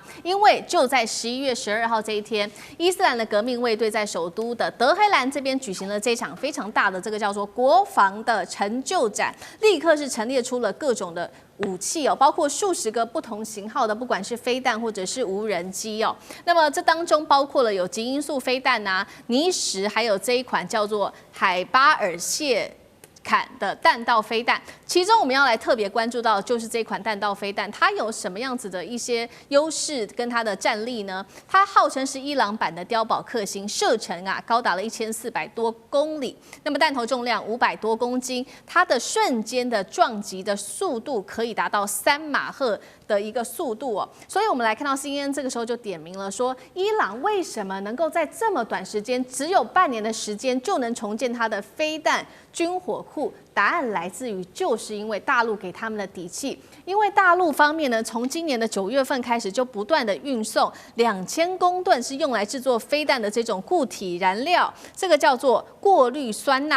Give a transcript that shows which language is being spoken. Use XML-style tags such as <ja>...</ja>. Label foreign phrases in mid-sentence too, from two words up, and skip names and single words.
<zh>因為就在11月12號這一天，伊斯蘭的革命衛隊在首都的德黑蘭這邊舉行了這場非常大的這個叫做國防的成就展，立刻是陳列出了各種的武器哦，包括數十個不同型號的，不管是飛彈或者是無人機哦。那麼這當中包括了有極音速飛彈啊、尼什，還有這一款叫做海巴爾謝坎的彈道飛彈，其中我們要來特別關注到的就是這款彈道飛彈，它有什麼樣子的一些優勢跟它的戰力呢？它號稱是伊朗版的碉堡克星，射程啊高達了1400多公里，那麼彈頭重量500多公斤，它的瞬間的撞擊的速度可以達到3馬赫的一個速度哦。所以我們來看到 CNN 這個時候就點名了說，伊朗為什麼能夠在這麼短時間，只有半年的時間就能重建它的飛彈軍火庫？答案來自於，就是因為大陸給他們的底氣。因為大陸方面呢，從今年的9月份開始，就不斷的運送2000公噸是用來制作飛彈的這種固體燃料，這個叫做過氯酸鈉。</zh>